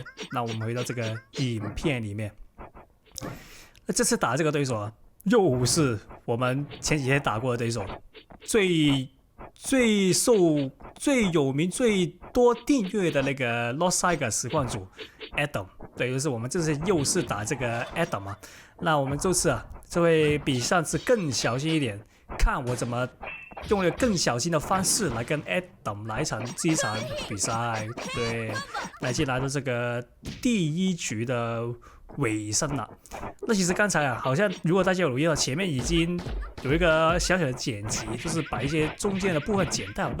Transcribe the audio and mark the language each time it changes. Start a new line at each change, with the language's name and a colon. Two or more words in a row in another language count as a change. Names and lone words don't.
Chinese: 那我們回到這個影片裡面，那這次打這個對手又是我們前幾天打過的對手，最有名、最多訂閱的那個 Lost Saga 實況組 Adam。對，就是我們這次又是打這個 Adam 那我們這次就會比上次更小心一點，看我怎麼用一個更小心的方式來跟 Adam 來這一場比賽。对，那已經來到這個第1局的尾聲了。那其實剛才好像如果大家有留意到，前面已經有一個小小的剪輯，就是把一些中間的部分剪掉。